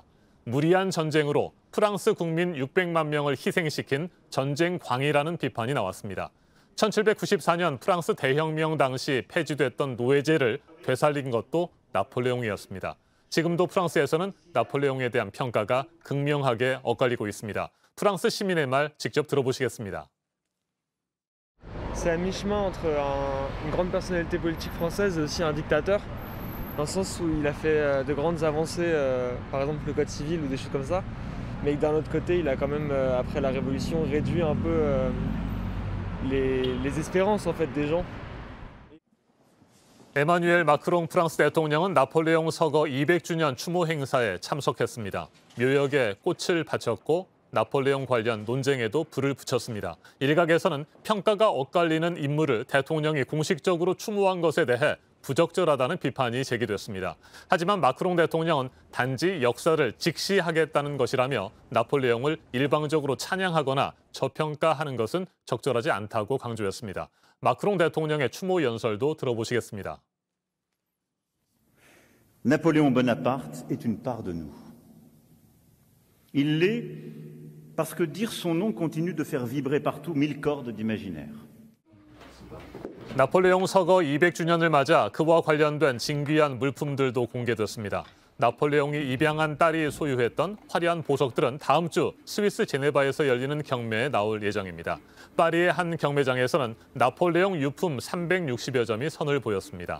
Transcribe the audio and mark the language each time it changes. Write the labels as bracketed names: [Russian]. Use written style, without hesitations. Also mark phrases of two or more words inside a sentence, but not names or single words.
[Korean] 무리한 전쟁으로 프랑스 국민 600만 명을 희생시킨 전쟁 광이라는 비판이 나왔습니다. 1794년 프랑스 대혁명 당시 폐지됐던 노예제를 되살린 것도 나폴레옹이었습니다. 지금도 프랑스에서는 나폴레옹에 대한 평가가 극명하게 엇갈리고 있습니다. 프랑스 시민의 말 직접 들어보시겠습니다. [French] C'est à mi-chemin entre une grande personnalité politique française et aussi un dictateur, dans le sens où il a fait de grandes avancées, par exemple le code civil ou des choses comme ça, mais d'un autre côté, il a quand même, après la Révolution, réduit un peu les espérances en fait des gens. [Korean] 에마뉴엘 마크롱 프랑스 대통령은 나폴레옹 서거 200주년 추모 행사에 참석했습니다. 묘역에 꽃을 바쳤고 나폴레옹 관련 논쟁에도 불을 붙였습니다. 일각에서는 평가가 엇갈리는 인물을 대통령이 공식적으로 추모한 것에 대해 부적절하다는 비판이 제기됐습니다. 하지만 마크롱 대통령은 단지 역사를 직시하겠다는 것이라며 나폴레옹을 일방적으로 찬양하거나 저평가하는 것은 적절하지 않다고 강조했습니다. 마크롱 대통령의 추모 연설도 들어보시겠습니다. [French] Napoléon Bonaparte est une part de nous. Il l'est parce que dire son nom continue de faire vibrer partout mille cordes d'imaginaire. [Korean] 나폴레옹 서거 200주년을 맞아 그와 관련된 진귀한 물품들도 공개됐습니다. 나폴레옹이 입양한 딸이 소유했던 화려한 보석들은 다음 주 스위스 제네바에서 열리는 경매에 나올 예정입니다. 파리의 한 경매장에서는 나폴레옹 유품 360여 점이 선을 보였습니다.